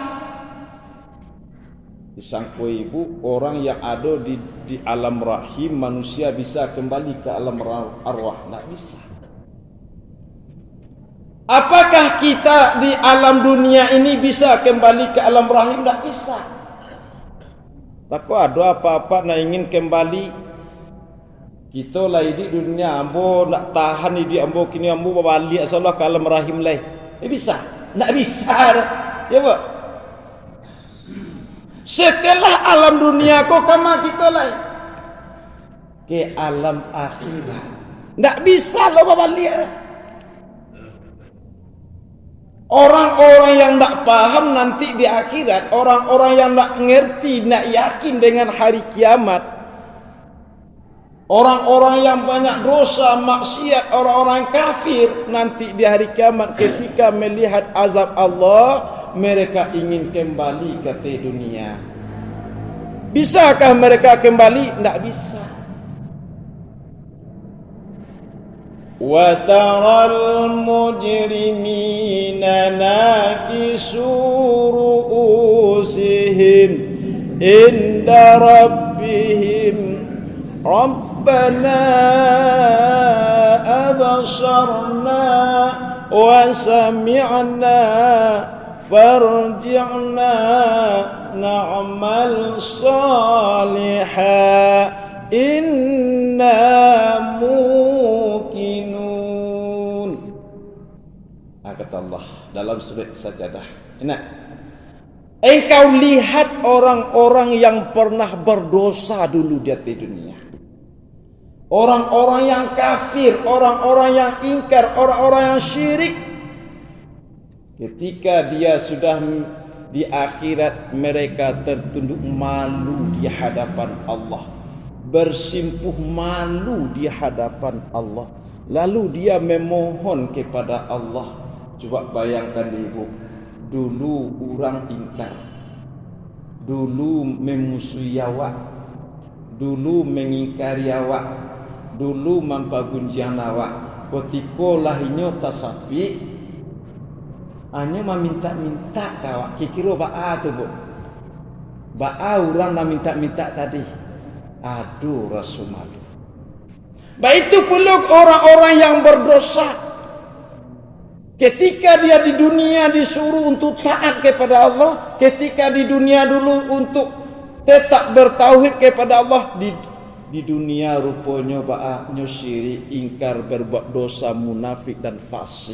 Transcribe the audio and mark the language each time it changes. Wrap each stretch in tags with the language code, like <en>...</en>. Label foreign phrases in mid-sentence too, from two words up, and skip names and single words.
<id>Disangkut ibu, orang yang ada di alam rahim, manusia bisa kembali ke alam arwah. Tidak bisa. Apakah kita di alam dunia ini bisa kembali ke alam rahim? Tidak bisa. Takut ada apa-apa nak ingin kembali.</id> <min>Kita lah di dunia, ambo nak tahan di ambo kini ambo balik asalah ke alam rahim lah.</min> <id>Bisa? Tidak bisa. Ya bu. Setelah alam dunia kau kama kita lah ke alam akhirat. Tidak bisa lo balik. Orang-orang yang tak paham nanti di akhirat, orang-orang yang tak ngerti, tak yakin dengan hari kiamat, orang-orang yang banyak dosa, maksiat, orang-orang kafir, nanti di hari kiamat ketika melihat azab Allah, mereka ingin kembali ke dunia. Bisakah mereka kembali? Tak bisa.</id> <ar>وَتَرَى الْمُجْرِمِينَ نَاكِسُو رُؤُوسِهِمْ عِنْدَ رَبِّهِمْ رَبَّنَا أَبْصَرْنَا وَسَمِعْنَا فَارْجِعْنَا نَعْمَلْ صَالِحًا إِنَّا</ar> <id>kata Allah dalam surat Sajadah. Ingat, engkau lihat orang-orang yang pernah berdosa dulu di dunia, orang-orang yang kafir, orang-orang yang ingkar, orang-orang yang syirik. Ketika dia sudah di akhirat, mereka tertunduk malu di hadapan Allah, bersimpuh malu di hadapan Allah. Lalu dia memohon kepada Allah. Coba bayangkan ibu, dulu orang ingkar, dulu memusuhi awak, dulu mengingkari awak, dulu mampagunjian awak. Ketika lahirnya tasapi, hanya meminta-minta kawak.</id> <min>Kira ba'a tu bu, ba'a orang nak minta-minta tadi.</min> <id>Aduh rasa malu. Baik itu pula orang-orang yang berdosa. Ketika dia di dunia disuruh untuk taat kepada Allah, ketika di dunia dulu untuk tetap bertauhid kepada Allah, di dunia rupanya ba'aknya syirik, ingkar, berbuat dosa, munafik dan fasik.</id>